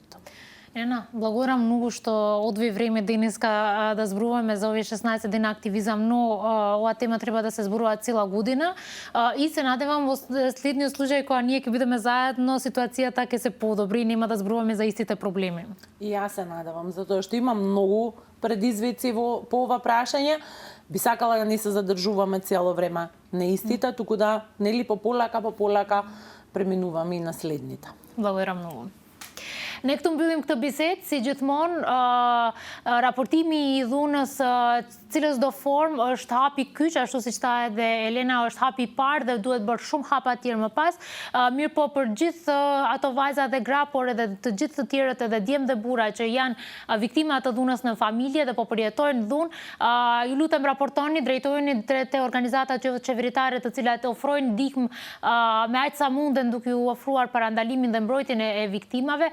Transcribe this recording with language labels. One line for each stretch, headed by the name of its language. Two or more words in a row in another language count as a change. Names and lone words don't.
Macedonian: Ена, благодарам многу што одви време денеска да зборуваме за овие 16 дена активизам, но оваа тема треба да се зборува цела година и се надевам во следниот случај кога ние ќе бидеме заедно, ситуацијата ќе се подобри и нема да зборуваме за истите проблеми. И јас се надевам, затоа што има многу предизвици по ова прашање. Би сакала да не се задржуваме цело време на истите, туку да нели пополака преминуваме и на следните. Благодарам многу.
Albanian: Nekt mbyllim këtë bisedë, si gjithmonë, raportimi I dhunës cilës do formë është hapi kyç, ashtu siç tha edhe Elena, është hapi I parë dhe duhet bërë shumë hapa tjerë më pas. Mirë po për gjithë ato vajza dhe gra, por edhe të gjithë të tjerët edhe djemë dhe burra që janë viktima të dhunës në familje dhe po përjetojnë dhunë, ju lutem raportoni, drejtojeni te organizatat qeveritare të cilat ofrojnë ndihmë me aq sa munden duke u ofruar parandalimin dhe mbrojtjen e viktimave.